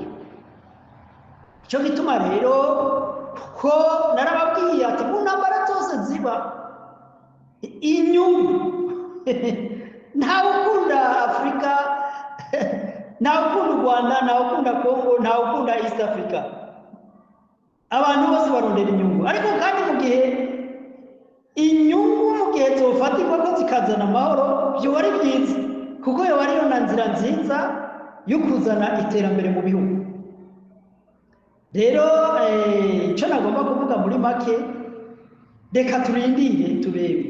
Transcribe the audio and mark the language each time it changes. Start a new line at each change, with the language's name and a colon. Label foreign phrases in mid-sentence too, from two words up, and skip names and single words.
Rundi: Icyo gituma rero, kuko narababwiye ati mu ntambara zose ziba inyungu ntawe ukunda Afurika, ntawe ukunda u Rwanda, ntawe ukunda Kongo, ntawe ukunda East Africa. Abantu bose barondera inyungu, ariko kandi mu gihe inyungu mu gihe zofatirwa ko zikazana amahoro, byo ari byiza, kuko yo ariyo na nzira nziza yo kuzana iterambere mu bihugu. Rero icyo nagomba kuvuga muri make, reka turindire turebe.